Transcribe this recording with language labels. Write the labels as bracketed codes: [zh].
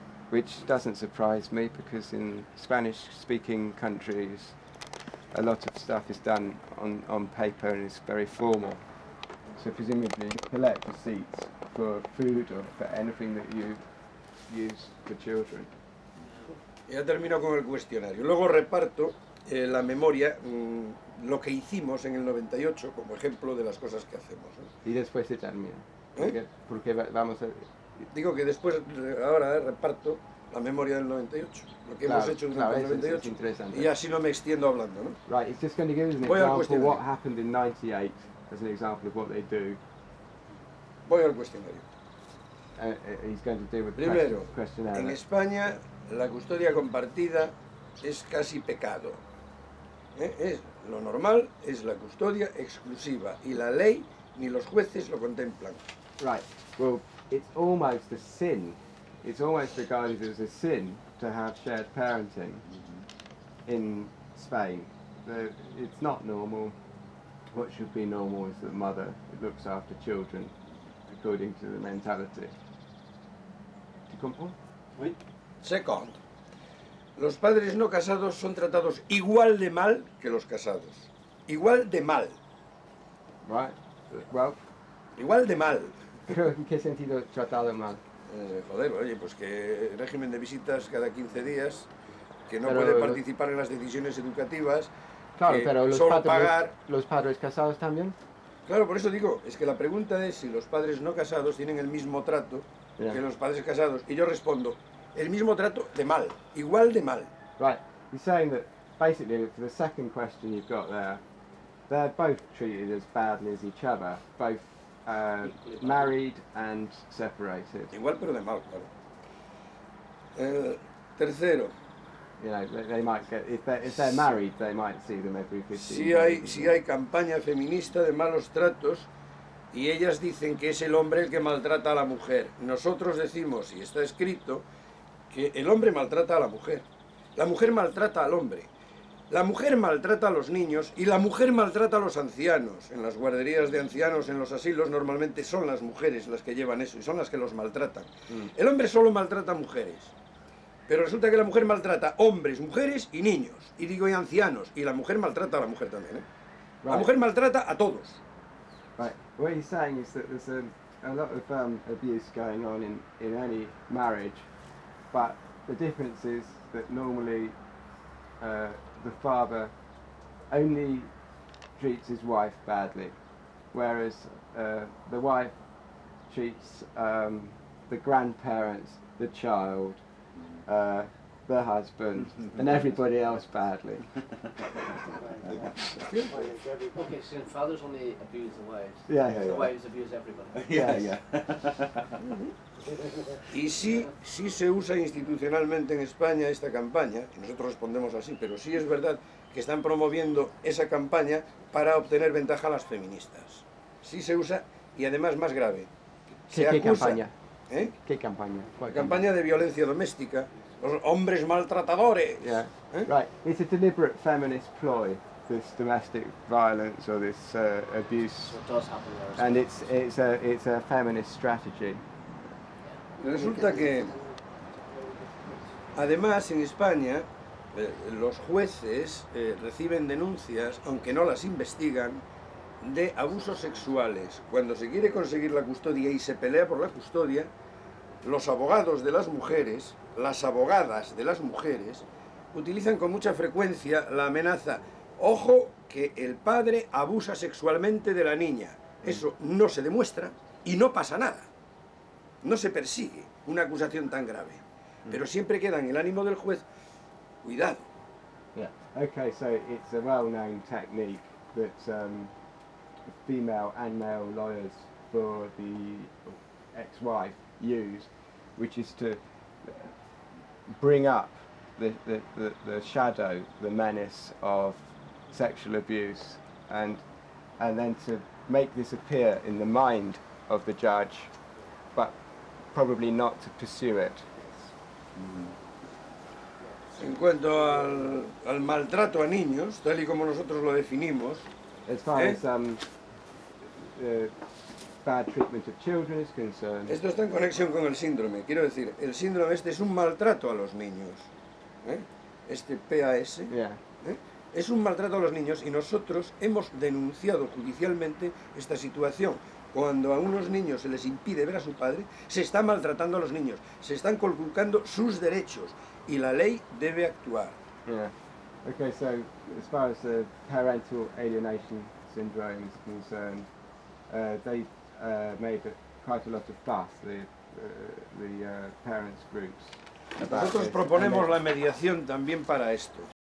[en] Which doesn't surprise me because in Spanish-speaking countries a lot of stuff is done on paper and it's very formal. So presumably you collect receipts for food or for anything that you use for children. [es] Ya termino con el cuestionario. Luego reparto la memoria, lo que hicimos en el 98 como ejemplo de las cosas que hacemos, ¿no? Y después se termina. Porque vamos a... Digo que después, ahora reparto la memoria del 98, lo que hemos hecho durante el 98, y así no me extiendo hablando, ¿no? [en] Right, it's just going to give us an example of what happened in 98 as an example of what they do. [es] Voy al cuestionario. [en] He's going to deal with the [es] Primero, [en] questionnaire. [es] en España la custodia compartida es casi pecado. Es lo normal, es la custodia exclusiva y la ley ni los jueces lo contemplan. [en] Right, well, it's almost a sin. It's almost regarded as a sin to have shared parenting in Spain. It's not normal. What should be normal is that the mother looks after children according to the mentality. [fr] ¿Tu comprends? Oui. [en] Second, [es] los padres no casados son tratados igual de mal que los casados. Igual de mal. [en] Right, well... [es] Igual de mal. ¿Pero en qué sentido tratado mal? Joder, oye, pues que régimen de visitas cada 15 días, que no puede participar en las decisiones educativas, claro, que pero solo pagar... ¿Los padres casados también? Claro, por eso digo, es que la pregunta es si los padres no casados tienen el mismo trato que los padres casados. Y yo respondo, el mismo trato de mal, igual de mal. [en] Right, you're saying that basically for the second question you've got there, they're both treated as badly as each other, both married and separated. [es] Igual pero de mal, claro. Tercero. [en] You know, they might get, if they're married, they might see them every 15 [es] si hay campaña feminista de malos tratos y ellas dicen que es el hombre el que maltrata a la mujer. Nosotros decimos, y está escrito, que el hombre maltrata a la mujer maltrata al hombre, la mujer maltrata a los niños y la mujer maltrata a los ancianos. En las guarderías de ancianos, en los asilos, normalmente son las mujeres las que llevan eso y son las que los maltratan. El hombre solo maltrata a mujeres. Pero resulta que la mujer maltrata hombres, mujeres y niños, y digo y ancianos, y la mujer maltrata a la mujer también, ¿eh? La mujer maltrata a todos. [en] Right. What he's saying is that there's a lot of abuse going on in any marriage, but the difference is that normally the father only treats his wife badly, whereas the wife treats the grandparents, the child, the husband, and everybody else badly. Okay, so fathers only abuse the wives. Yeah. The wives abuse everybody. Yeah. [es] Y sí se usa institucionalmente en España esta campaña, y nosotros respondemos así, pero sí es verdad que están promoviendo esa campaña para obtener ventaja a las feministas. Sí se usa, y además más grave. ¿Qué campaña? ¿Eh? ¿Qué campaña? La campaña de violencia doméstica, los hombres maltratadores. [en] Yeah. [es] ¿Eh? [en] Right. It's a deliberate feminist ploy, this domestic violence or this abuse, So it does happen there. and it's a feminist strategy. [es] Resulta que, además, en España, los jueces reciben denuncias, aunque no las investigan, de abusos sexuales. Cuando se quiere conseguir la custodia y se pelea por la custodia, los abogados de las mujeres, las abogadas de las mujeres, utilizan con mucha frecuencia la amenaza: ojo que el padre abusa sexualmente de la niña. Eso no se demuestra y no pasa nada. No se persigue una acusación tan grave. Pero siempre queda en el ánimo del juez: cuidado. [en] Yeah. Okay, so it's a well-known technique that female and male lawyers for the ex-wife use, which is to bring up the shadow, the menace of sexual abuse, and then to make this appear in the mind of the judge, but probably not to pursue it. [es] En cuanto al maltrato a niños, tal y como nosotros lo definimos, [en] As far as bad treatment of children is concerned, [es] esto está en conexión con el síndrome. Quiero decir, el síndrome este es un maltrato a los niños. Este PAS es un maltrato a los niños, y nosotros hemos denunciado judicialmente esta situación. Cuando a unos niños se les impide ver a su padre, se está maltratando a los niños, se están conculcando sus derechos, y la ley debe actuar. [en] Yeah. Okay, so as far as the parental alienation syndrome is concerned, they made quite a lot of fuss, the parents groups. [es] Nosotros proponemos la mediación también para esto.